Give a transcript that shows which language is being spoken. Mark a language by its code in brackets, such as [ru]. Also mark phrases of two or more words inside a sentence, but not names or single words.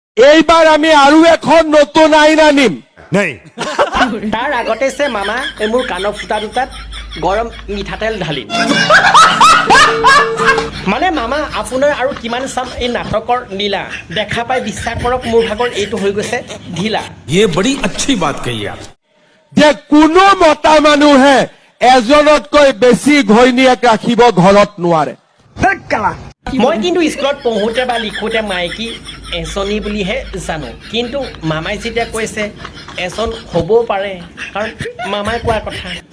[as] এইবাৰ আমি আৰু এখন নতুন আইন আনিম নাই তাৰ আগতে সে মামা এই মোৰ কাণৰ ফুটা দুটাত গৰম মিঠাতেল ঢালিম মানে মামা আপোনাৰ আৰু কিমান চাম এই নাটকৰ লীলা দেখা পাই বিশ্বাস কৰক মোৰ ভাগৰ এইটো হৈ গৈছে ঢিলা [hi] ये बड़ी अच्छी बात कही आप [as] যে কোনো মতা মানুহে এজনতকৈ বেছি ঘৈণীয়েক ৰাখিব ঘৰত নোৱাৰে মই কিন্তু স্কুলত পঢ়োঁতে বা লিখোঁতে মাইকী এজনী বুলিহে জানো কিন্তু মামাই যেতিয়া কৈছে এজন হ'বও পাৰে কাৰণ মামাই কোৱা কথা